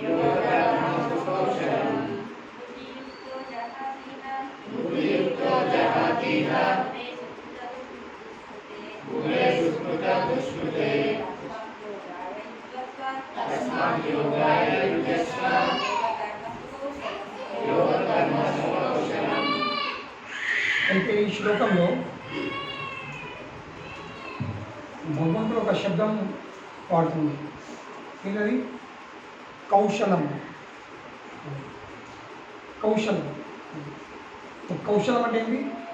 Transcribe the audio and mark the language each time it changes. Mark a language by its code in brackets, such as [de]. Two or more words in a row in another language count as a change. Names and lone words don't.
[sa] बुद्धियुक्तो जहातीह उभे सुकृत दुष्कृते तस्मात् योगाय युज्यस्व योग कर्मसु कौशलम्. [te] అయితే ఈ శ్లోకంలో భగవంతుడు ఒక శబ్దం వాడుతుంది. ఏంటది? కౌశలం. కౌశలం కౌశలం అంటే ఏంటి?